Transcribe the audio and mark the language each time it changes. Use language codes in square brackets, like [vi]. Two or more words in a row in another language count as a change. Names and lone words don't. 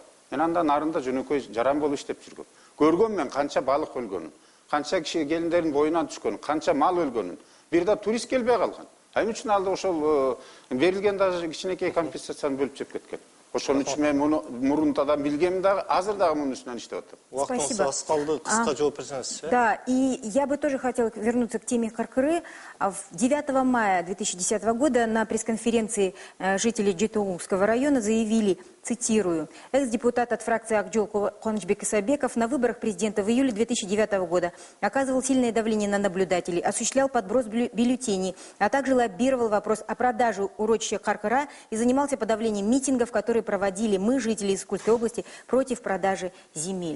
[ky] Мен андан арында жөнөкөй жаран болуп иштеп жүргөм. Көргөм мен канча балык өлгөнүн, канча киши келиндердин боюнан түшкөнүн, канча мал өлгөнүн. Бир да турист келбей калган. Эмне үчүн алды ошол берилген даже кичинекей компенсацияны бөлүп жеп кеткен. Ошон үчүн мен муну мурунтадан билгем дагы, азыр дагы мунун үстүнөн иштеп атам. [kk] Уақытыңыз аз қалды, қысқа жауап берсеңіз. [ru] Да, и я бы тоже хотела вернуться к теме Каркыры. 9 мая 2010 года на пресс-конференции жители Жетоугского района заявили, цитирую, экс-депутат от фракции Акжол Куанычбек Исабеков на выборах президента в июле 2009 года оказывал сильное давление на наблюдателей, осуществлял подброс бюллетеней, а также лоббировал вопрос о продаже урочища Каркыра и занимался подавлением митингов, которые проводили мы, жители Искульской области, против продажи земель.